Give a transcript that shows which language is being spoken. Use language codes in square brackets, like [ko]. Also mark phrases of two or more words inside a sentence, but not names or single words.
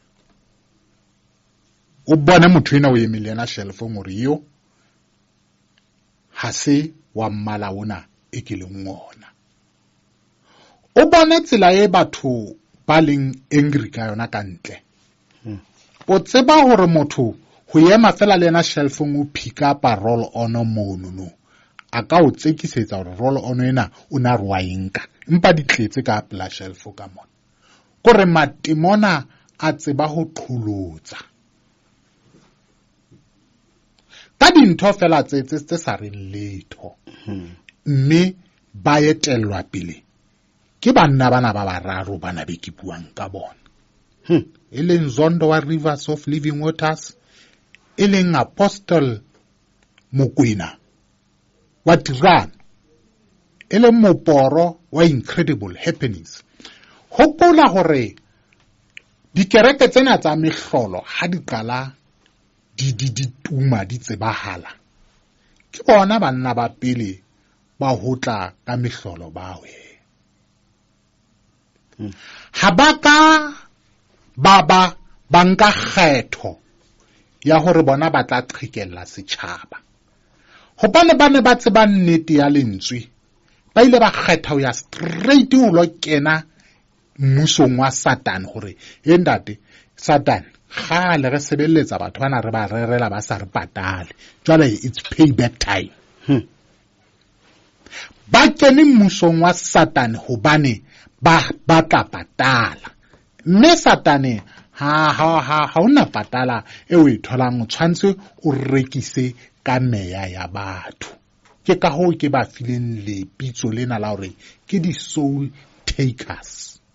[st] O bone motho ena o emile yena shelfong hore yo ha se wa mmala ona e ke leng ona. O bone tsela e batho ba leng angry ka yona ka ntle. O tseba hore motho ho ema fela le yena shelfong o [en] pick up [st] a roll on mono a ka o tsekisetsa hore roll on ena o na re wa enka, empa di tletse ka pela shelf ka mona. Kore matimona a tseba ho qholotsa ka dintho fela tse sa reng letho, mme ba etellwa pele ke banna bana ba bararo bana be ke buang ka bona. E leng Zondo wa Rivers of Living Waters, e leng Apostle Mokwena wa Tirana, e leng Moporo wa Incredible Happenings. Hopola hore dikereke tsena tsa mehlolo ha di qala di tuma di tsebahala, ke bona banna ba pele ba hotla ka mehlolo bawe. Ha ba ka ba nka kgetho ya hore bona ba tla qhekella setjhaba, hobane ba ne ba tseba nnete ya lentswe, ba ile ba kgetha ho ya straight ho lo kena mmusong wa Satan hore he ntate Satan khale re sebeletsa batho bana re ba rerela ba sa re patale, jwale [en] it's payback time. [st] Ba kene mmusong wa Satan hobane ba tla patala, mme Satane ha una patala e o itholang, o tshwantse o rekise ka meya ya batho. Ke ka ho ke ba fileng le pitso lena la hore ke di [en] soul takers.